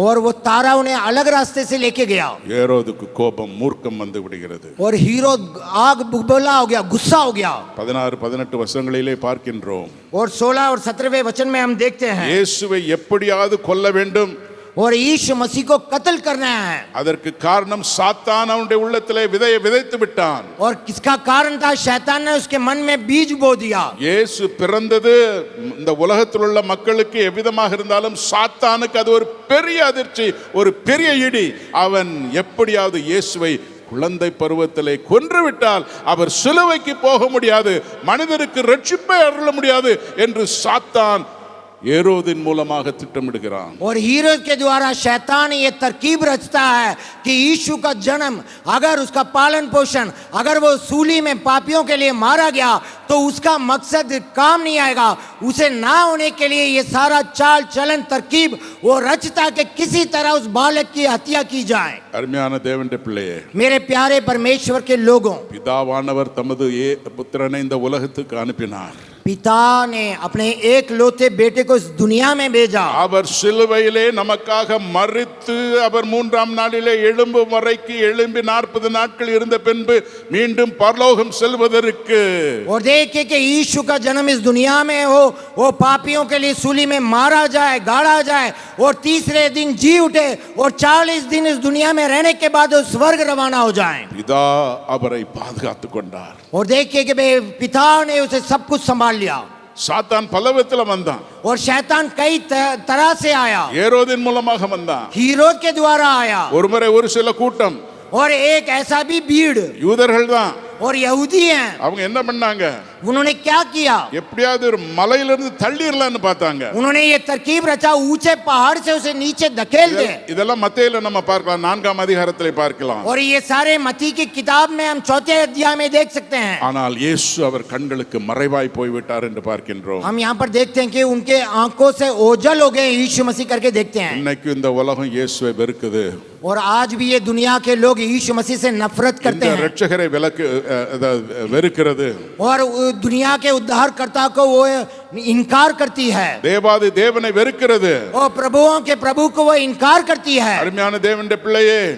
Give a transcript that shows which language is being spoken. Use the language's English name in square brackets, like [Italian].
[Hindi] और वो तारा उन्हें अलग रास्ते से लेके गया. [Tamil] ஏரோதுக்கு கோபம், மூர்க்கம் வந்து விடுகிறது. [Hindi] और हीरो आग बुबला हो गया, गुस्सा हो गया. [Tamil] 16-18 வசனங்களிலே பார்க்கின்றோம். [Hindi] और 16 और 17वें वचन में हम देखते हैं, [Tamil] இயேசுவை எப்படியாவது கொல்ல வேண்டும், [Hindi] और यीशु मसीह को कत्ल करना है. [Tamil] அதற்கு காரணம் சாத்தான் அவனுடைய உள்ளத்திலே விதையை விதைத்து விட்டான். [Hindi] और किसका कारण था? शैतान ने उसके मन में बीज बो दिया. [Tamil] இயேசு பிறந்தது இந்த உலகத்தில் உள்ள மக்களுக்கு எவ்விதமாக இருந்தாலும் சாத்தானுக்கு அது ஒரு பெரிய அதிர்ச்சி, ஒரு பெரிய இடி. அவன் எப்படியாவது இயேசுவை குழந்தை பருவத்திலே கொன்றுவிட்டால் அவர் சிலுவைக்கு போக முடியாது, மனிதருக்கு ரட்சிப்பை அருள முடியாது என்று சாத்தான் ஏரோதின் மூலமாக திட்டமிடுகிறான். [Hindi] और हीरोद के द्वारा शैतान ये तरकीब रचता है कि यीशु का जन्म, अगर उसका पालन पोषण, अगर वो सूली में पापियों के लिए मारा गया, तो उसका मकसद काम नहीं आएगा. उसे ना होने के लिए ये सारा चाल चलन तरकीब वो रचता कि किसी तरह उस बालक की हत्या की जाए. [Tamil] அருமையான தேவனுடைய பிள்ளையே, [Hindi] मेरे प्यारे परमेश्वर के लोगों, [Tamil] பிதாவானவர் தமது புத்திரனை இந்த உலகத்துக்கு அனுப்பினார். [Hindi] पिता ने अपने एक लौते बेटे को इस दुनिया में भेजा. [Tamil] அவர் சிலுவையிலே நமக்காக மரித்து அவர் 3ஆம் நாளிலே எழும்பும் வரைக்கும் எழும்பி 40 நாட்கள் இருந்த பின்பு மீண்டும் பரலோகம் செல்வதற்கு. [Hindi] और देखिए कि यीशु का जन्म इस दुनिया में हो, वो पापियों के लिए सूली में मारा जाए, गाड़ा जाए, और तीसरे दिन जी उठे, और 40 दिन इस दुनिया में रहने के बाद वो स्वर्ग रवाना हो जाए. [Tamil] பிதா அவரை பாதுகாத்துக் கொண்டார். [Hindi] और देखिए कि पिता ने उसे सब कुछ संभाल लिया. [Tamil] சாத்தான் பலவிதத்துல வந்தான். [Hindi] और शैतान कई तरह से आया. [Tamil] ஏரோதின் மூலமாக வந்தான். [Hindi] हीरोद के द्वारा आया. [Tamil] ஒருமுறை ஒரு சில கூட்டம், [Hindi] और एक ऐसा भी भीड़, [Tamil] யூதர்கள் தான், [Hindi] और यहूदी हैं। [Tamil] அவங்க என்ன பண்ணாங்க? [Hindi] उन्होंने क्या किया? [Tamil] எப்படியாவது ஒரு மலையிலிருந்து தள்ளிரலாம்னு பார்த்தாங்க. [Hindi] उन्होंने ये तरकीब रचा, ऊंचे पहाड़ से उसे नीचे धकेल दे। [Tamil] இதெல்லாம் மத்தேயுல நம்ம பார்க்கலாம், 4ஆம் அதிகாரத்திலே பார்க்கலாம். [Hindi] और ये सारे मत्ती की किताब में हम 4थे अध्याय में देख सकते हैं। [Tamil] ஆனால் இயேசு அவர் கண்களுக்கு மறைவாய் போய்விட்டார் என்று பார்க்கின்றோம். [Hindi] हम यहाँ पर देखते हैं कि उनके आंखों से ओझल हो गए, यीशु मसीह करके देखते हैं। [Tamil] இன்னைக்கு இந்த உலகம் இயேசுவை வெறுக்குது. [Hindi] और आज भी ये दुनिया के लोग यीशु मसीह से नफरत करते [Tamil] இந்த [Hindi] हैं [Tamil] இரட்சகரை வெறுக்கிறது. [Hindi] और दुनिया के उद्धारकर्ता को वो इनकार करती है। [Tamil] தேவாதி தேவனை வெறுக்கிறது. [Hindi] और प्रभुओं के प्रभु को वो इनकार करती है। [Tamil] அருமையான தேவனுடைய பிள்ளையே,